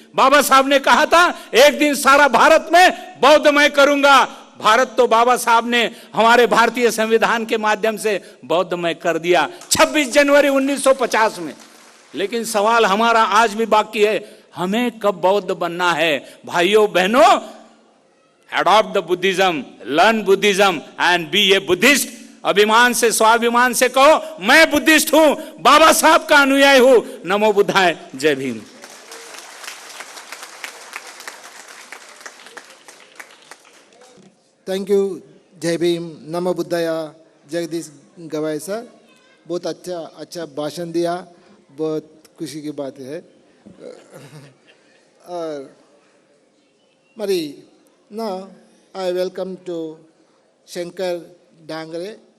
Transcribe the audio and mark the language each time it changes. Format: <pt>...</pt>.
<hi>बाबा साहब ने कहा था एक दिन सारा भारत में बौद्धमय करूंगा। भारत तो बाबा साहब ने हमारे भारतीय संविधान के माध्यम से बौद्धमय कर दिया 26 जनवरी 1950 में। लेकिन सवाल हमारा आज भी बाकी है, हमें कब बौद्ध बनना है? भाइयों बहनों,</hi> <en>adopt the Buddhism, learn Buddhism and be a Buddhist.</en> <hi>अभिमान से, स्वाभिमान से कहो मैं बुद्धिस्ट हूं, बाबा साहब का अनुयायी हूं। नमो बुद्धाय, जय भीम। थैंक यू, जय भीम, नमो बुद्धाया, जगदीश गवाई सर। बहुत अच्छा भाषण दिया, बहुत खुशी की बात है। और मरी</hi> <en>now I welcome to Shankar Dangre.</en>